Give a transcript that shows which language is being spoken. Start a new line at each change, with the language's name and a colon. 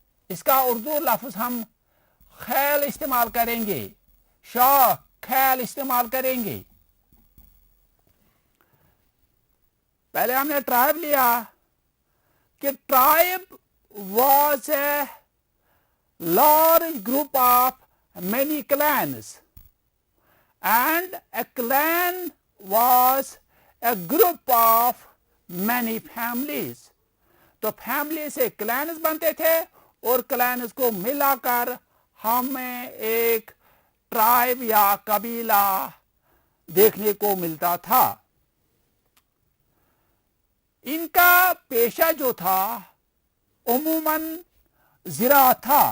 Urdu: اس کا اردو لفظ ہم خیل استعمال کریں گے، شوق، خیل استعمال کریں گے. پہلے ہم نے ٹرائب لیا کہ
English: Tribe was a large group of many clans and a clan was a group of many families.
Urdu: تو فیملی سے کلینز بنتے تھے اور کلینز کو ملا کر ہمیں ایک ٹرائب یا قبیلہ دیکھنے کو ملتا تھا. ان کا پیشہ جو تھا عموماً زراعت تھا.